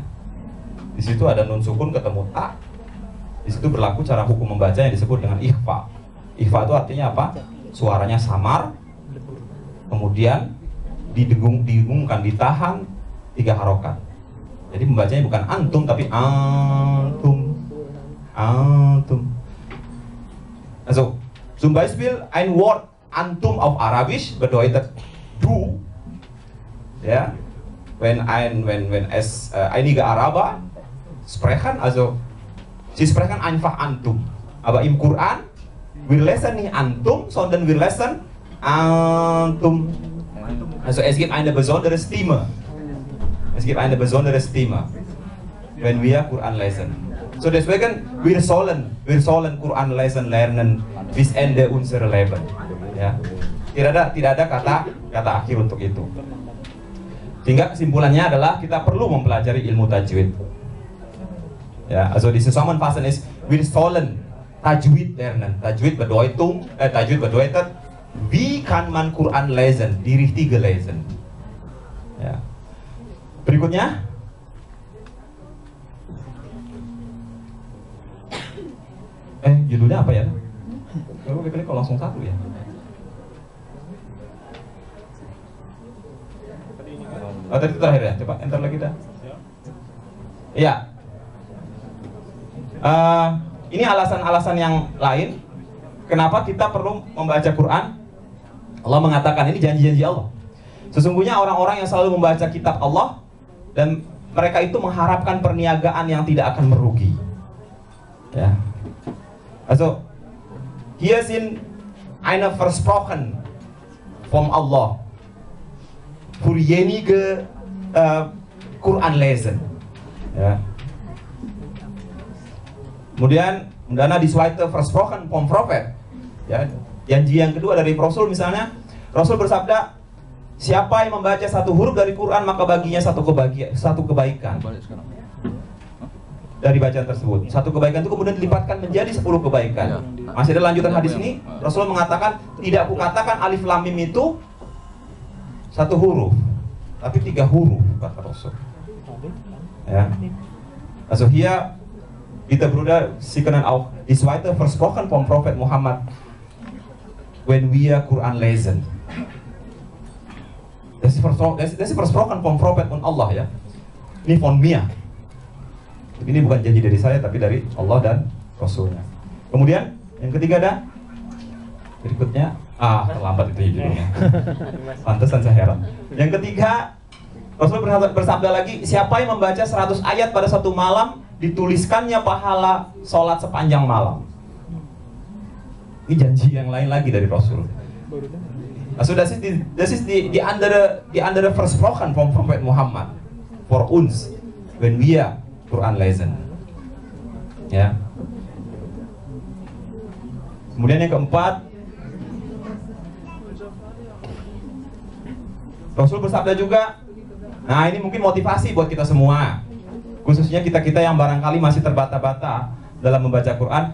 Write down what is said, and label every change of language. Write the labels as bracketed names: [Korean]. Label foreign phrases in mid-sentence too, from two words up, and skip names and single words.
[Indonesian] Di situ ada nun sukun ketemu ta. Di situ berlaku cara hukum membaca yang disebut dengan ikhfa. Ikhfa itu artinya apa? Suaranya samar, kemudian didengungkan, ditahan 3 harokat. Jadi membacanya bukan antum tapi antum. [German] Also, zum Beispiel ein Wort antum auf Arabisch bedeutet du. Ja, wenn einige Araber sprechen, also sie sprechen einfach antum. Aber im Quran wir lesen nicht antum, sondern wir lesen antum. Also es gibt eine besondere Stimme. Es gibt eine besondere Stimme, wenn wir Quran lesen. So deswegen wir sollen Quran lesen lernen bis Ende unser Leben. [Indonesian] Ya. Tidak ada kata akhir untuk itu. Sehingga kesimpulannya adalah kita perlu mempelajari ilmu tajwid. [German] Ja, also die Zusammenfassung ist, wir sollen Tajwid lernen. Tajwid bedeutet, wie kann man Quran lesen, die richtige lesen. [Indonesian] Ya. Berikutnya, judulnya apa ya? Kalau klik langsung satu ya. Oh, tadi itu terakhir ya, coba enter lagi dah. Iya. Ini alasan-alasan yang lain kenapa kita perlu membaca Quran. Allah mengatakan, ini janji-janji Allah. Sesungguhnya orang-orang yang selalu membaca kitab Allah dan mereka itu mengharapkan perniagaan yang tidak akan merugi. Ya. [German] Also, hier sind eine Versprochen vom Allah für jenige Quran lesen. Ja. Kemudian die zweite Versprochen vom Prophet. [Indonesian] Ya, janji yang kedua dari Rasul misalnya, Rasul bersabda, siapa yang membaca satu huruf dari Quran maka baginya satu kebaikan dari bacaan tersebut. Satu kebaikan itu kemudian dilipatkan menjadi 10 kebaikan. Masih ada lanjutan hadis ini, Rasul mengatakan, tidak kukatakan alif lam mim itu satu huruf, tapi 3 huruf, kata Rasul. Ya. [German] Also hier, bitte Bruder, Sie können auch die zweite Versprochen vom Prophet Muhammad, wenn wir Quran lesen. Das ist Versprochen vom Prophet und Allah ya. Ini von mir. [Indonesian] Ini bukan janji dari saya tapi dari Allah dan Rasulnya. Kemudian yang ketiga ada berikutnya, terlambat itu judulnya. Pantesan saya heran. Yang ketiga, Rasul bersabda lagi, siapa yang membaca 100 ayat pada satu malam, dituliskannya pahala sholat sepanjang malam. Ini janji yang lain lagi dari Rasul. [German] Also das ist die andere Versprochen vom Prophet Muhammad for uns, wenn wir Quran lesen. [Indonesian] Ya. Kemudian yang keempat, Rasul bersabda juga, nah ini mungkin motivasi buat kita semua, khususnya kita-kita yang barangkali masih terbata-bata dalam membaca Quran.